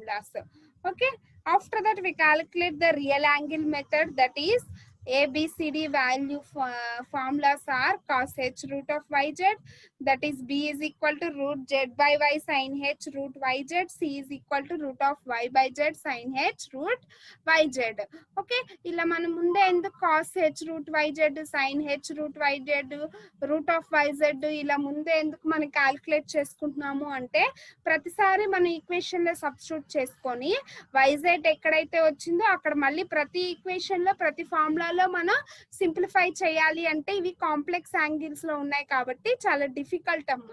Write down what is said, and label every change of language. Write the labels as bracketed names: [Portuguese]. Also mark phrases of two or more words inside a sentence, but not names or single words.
[English] Okay, after that we calculate the real angle method, that is ABCD value formulas are cos h root of yz, that is B is equal to root z by y sin h root yz, C is equal to root of y by z sin h root yz. [Telugu] Okay, ఇలా మనం ముందే ఎందుకు [English] cos h root yz [Telugu] sin h root yz root of yz ఇలా ముందే ఎందుకు మనం క్యాలిక్యులేట్ చేసుకుంటున్నాము అంటే ప్రతిసారి మనం ఈక్వేషన్ లో సబ్స్టిట్యూట్ చేసుకొని yz ఎక్కడైతే వచ్చిందో అక్కడ మళ్ళీ ప్రతి ఈక్వేషన్ లో ప్రతి ఫార్ములాలో మనం సింప్లిఫై చేయాలి అంటే ఇవి [English] complex angles [Telugu] లో ఉన్నాయి కాబట్టి చాలా డిఫికల్ట్ అమ్మ.